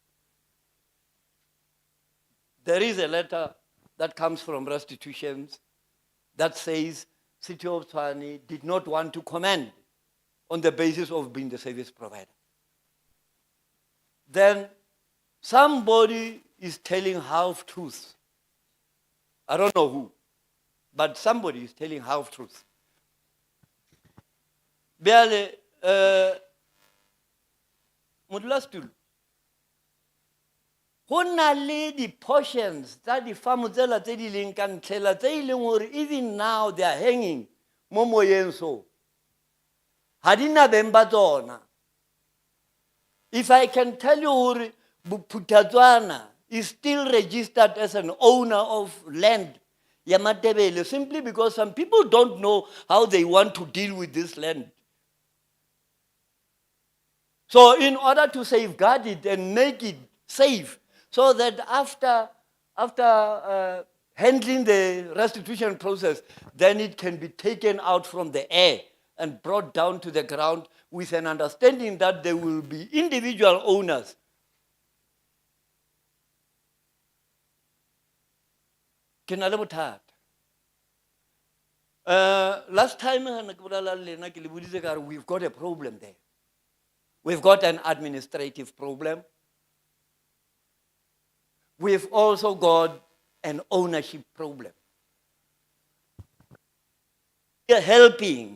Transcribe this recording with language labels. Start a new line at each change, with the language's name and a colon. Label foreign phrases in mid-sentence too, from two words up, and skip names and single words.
English: There is a letter that comes from restitutions that says City of Tshwane did not want to comment on the basis of being the service provider. Then somebody is telling half-truths. I don't know who, but somebody is telling half-truths. Beale, modulastool.
Tswana: Ho na le di-portions tsa di-farm tsela tse di leng ka ntlhela tse e leng hore
English: even now they are hanging
Tswana: mo moyeng so. Ha di na beng ba tsona.
English: If I can tell you hore Bophuthatswana is still registered as an owner of land, Amandebele, simply because some people don't know how they want to deal with this land. So in order to safeguard it and make it safe, so that after handling the restitution process, then it can be taken out from the air and brought down to the ground with an understanding that there will be individual owners.
Tswana: Ke na le bothata.
English: Last time we've got a problem there. We've got an administrative problem. We've also got an ownership problem. We are helping.